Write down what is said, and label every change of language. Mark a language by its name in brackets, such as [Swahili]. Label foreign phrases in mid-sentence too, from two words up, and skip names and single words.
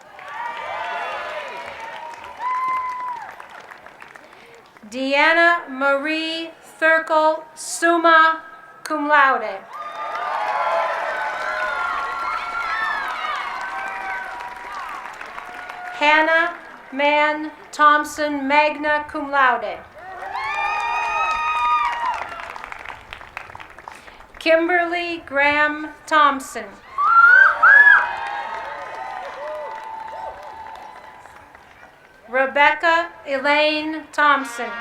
[English] Deanna Marie Thurkel, [Latin] summa cum laude. [English] Hannah Mann Thompson, [Latin] magna cum laude. [English] Kimberly Graham Thompson. Rebecca Elaine Thompson.